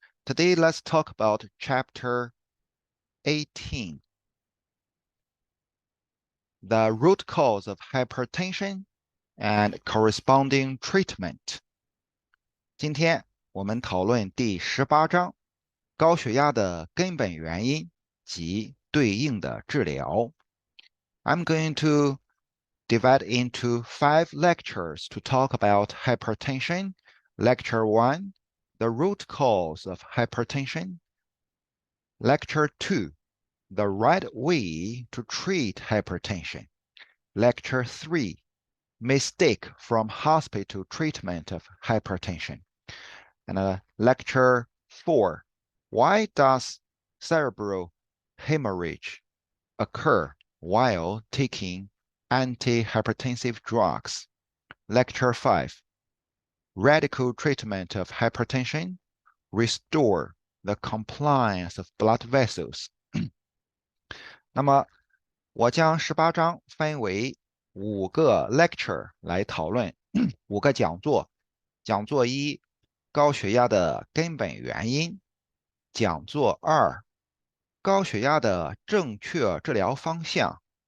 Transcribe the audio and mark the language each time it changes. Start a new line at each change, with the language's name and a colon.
English: Today, let's talk about Chapter 18, the root cause of hypertension and corresponding treatment.
Chinese: 今天我们讨论第18章，高血压的根本原因及对应的治疗。
English: I'm going to divide into 5 lectures to talk about hypertension. Lecture 1, the root cause of hypertension. Lecture 2, the right way to treat hypertension. Lecture 3, mistake from hospital treatment of hypertension. And Lecture 4, why does cerebral hemorrhage occur while taking antihypertensive drugs. Lecture 5, radical treatment of hypertension, restore the compliance of blood vessels.
Chinese: 那么我将18章分为5个 lecture 来讨论，5个讲座。讲座1，高血压的根本原因；讲座2，高血压的正确治疗方向。